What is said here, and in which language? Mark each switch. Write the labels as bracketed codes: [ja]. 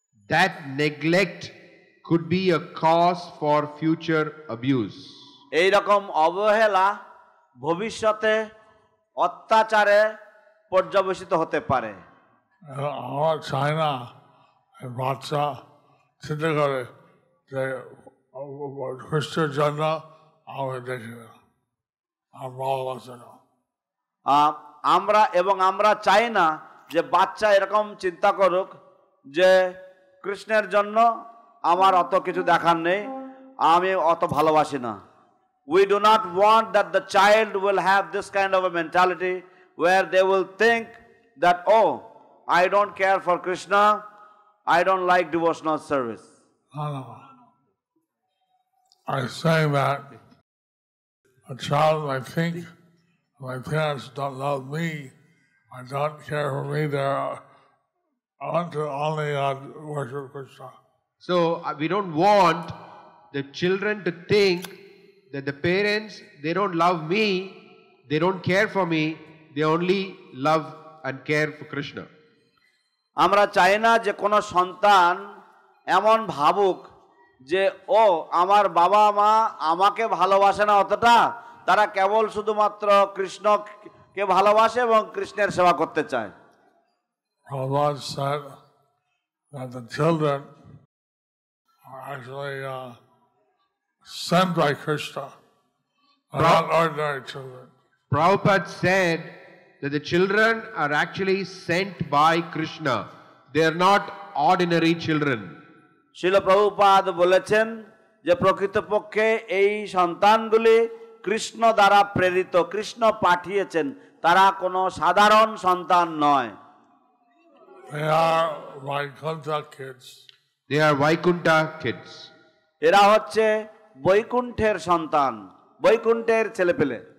[en] That neglect could be a cause for future abuse. [bn] এই রকম অবহেলা ভবিষ্যতে অত্যাচারে পর্যবেসিত হতে পারে। আমার চাই না বাচ্চা চিন্তা করে যে খ্রিস্টের জন্য আমাকে দেখি না, আর ভালোবাসে না। আমরা চাই না যে বাচ্চা এরকম চিন্তা করুক যে কৃষ্ণের জন্য আমার অত কিছু দেখার নেই, আমি অত ভালোবাসি না। [en] We do not want that the child will have this kind of a mentality where they will think that, oh, I don't care for Krishna, I don't like devotional service. No. I'm saying that a child might think my parents don't love me, I don't care for me, I want to only worship Krishna. So we don't want the children to think that the parents, they don't love me, they don't care for me, they only love and care for Krishna. [bn] আমরা চাই না যে কোনো সন্তান এমন ভাবুক যে ও আমার বাবা মা আমাকে ভালোবাসে না অতটা, তারা কেবল শুধুমাত্র কৃষ্ণকে ভালোবাসে এবং কৃষ্ণের সেবা করতে চায়। [en] Prabhupada said that the children are actually sent by Krishna, not ordinary children. Prabhupada said that the children are actually sent by Krishna. They are not ordinary children. [bn] শিল প্রভুপাদ বলেছেন যে প্রকৃতপক্ষে এই সন্তানগুলি কৃষ্ণ দ্বারা প্রেরিত, কৃষ্ণ পাঠিয়েছেন, তারা কোনো সাধারণ সন্তান নয়। [en] They are Vaikuntha kids. They are Vaikuntha kids. [bn] এরা হচ্ছে বৈকুণ্ঠের সন্তান, বৈকুণ্ঠের ছেলেপেলে।